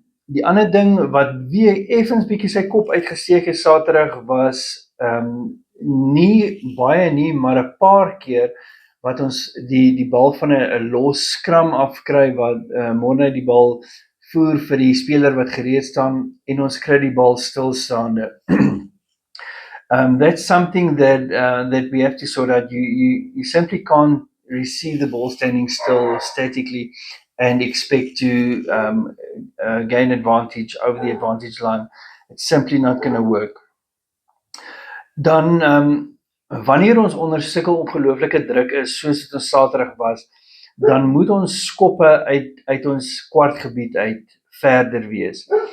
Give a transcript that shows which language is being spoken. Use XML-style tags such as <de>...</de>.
<af>Die ander ding wat weer effens bietjie sy kop uitgesteek het Saterdag was nie baie nie, maar 'n paar keer wat ons die bal van 'n los scrum afkry wat Morne die bal voer vir die speler wat gereed staan en ons kry die bal stilstaande.</af> <en>That's something that we have to sort out. You simply can't receive the ball standing still statically and expect to gain advantage over the advantage line. It's simply not going to work.</en> <af>Dan wanneer ons onder sulke ongelooflike druk is soos dit ons Saterdag was, dan moet ons skoppe uit ons kwartgebied uit verder wees.</af>